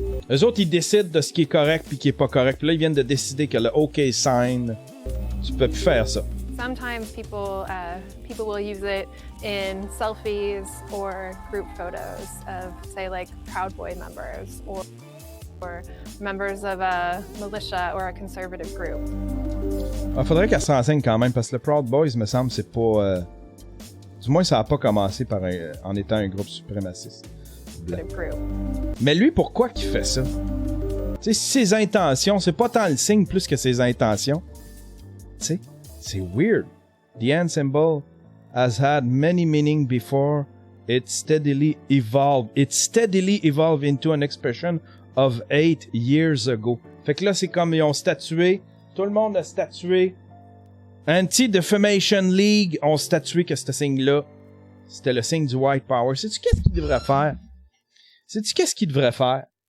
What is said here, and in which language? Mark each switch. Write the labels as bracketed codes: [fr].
[fr] Eux autres, ils décident de ce qui est correct puis qui est pas correct. Puis là, ils viennent de décider que le OK sign, tu peux plus faire ça. [en] Sometimes people will use it in selfies or group photos of, say, like Proud Boy members or members of a militia or a conservative group. [fr] Il faudrait qu'elle se renseigne quand même parce que le Proud Boys, me semble, c'est pas... Du moins, ça a pas commencé en étant un groupe suprémaciste. Mais lui, pourquoi qu'il fait ça? Tu sais, ses intentions, c'est pas tant le signe plus que ses intentions. Tu sais, c'est weird. [en] The hand symbol has had many meanings before it steadily evolved. It steadily evolved into an expression of 8 years ago. [fr] Fait que là, c'est comme ils ont statué. Tout le monde a statué. Anti-Defamation League ont statué que ce signe-là, c'était le signe du White Power. Sais-tu qu'est-ce qu'il devrait faire? Sais-tu qu'est-ce qu'il devrait faire?